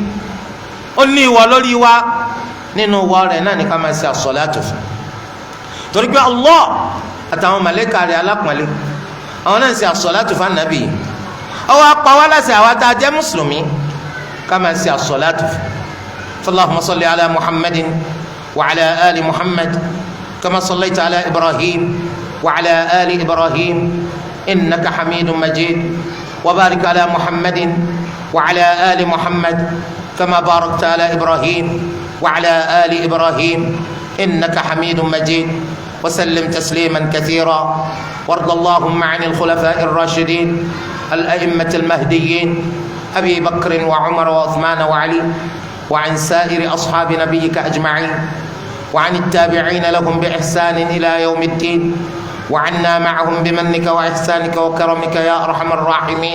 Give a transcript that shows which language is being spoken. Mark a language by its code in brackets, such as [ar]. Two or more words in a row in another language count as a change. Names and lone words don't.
[yo] ó ní ìwọ lórí wa nínú ìwọ rẹ̀ náà ní ká máa ṣe àsọ̀látù fún torí pé Allah àtàwọn màlẹ́kà rẹ̀ alápọ̀nlé àwọn náà ń ṣe àsọ̀látù fún ànábì ọwọ́ apá wa láṣẹ àwa tá a jẹ́ mùsùlùmí ká máa ṣe àsọ̀látù fún [ar] اللهم صل على محمد وعلى آل محمد كما صليت على إبراهيم وعلى آل إبراهيم إنك حميد مجيد وبارك على محمد وعلى آل محمد كما باركت على إبراهيم وعلى آل إبراهيم إنك حميد مجيد وسلم تسليما كثيرا وارض اللهم عن الخلفاء الراشدين الأئمة المهديين أبي بكر وعمر وعثمان وعلي وعن سائر أصحاب نبيك أجمعين وعن التابعين لهم بإحسان إلى يوم الدين وعنا معهم بمنك وإحسانك وكرمك يا أرحم الراحمين